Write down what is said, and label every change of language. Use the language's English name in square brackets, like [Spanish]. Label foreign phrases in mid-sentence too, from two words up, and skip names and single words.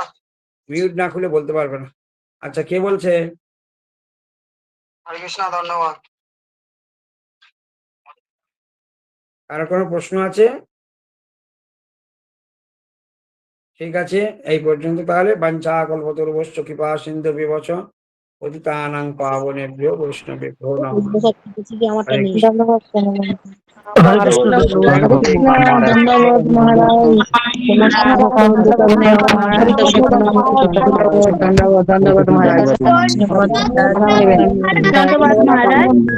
[Bangla] মিউট না খুলে বলতে পারবে না। আচ্ছা, কে বলছে? হরে কৃষ্ণ, ধন্যবাদ। কারো কোনো প্রশ্ন আছে? ঠিক আছে, এই পর্যন্ত তাহলে। [Sanskrit] বাঞ্ছা কল্পতরুভ্যশ্চ কৃপা সিন্ধু বিবচ পতিতানাং পাবনেভ্যো বৈষ্ণবেভ্যো নমঃ। [Bangla] আমারটা হরে নেই। কৃষ্ণ। হরে কৃষ্ণ, ধন্যবাদ মহারাজ। ধন্যবাদ মহারাজ। ধন্যবাদ মহারাজ।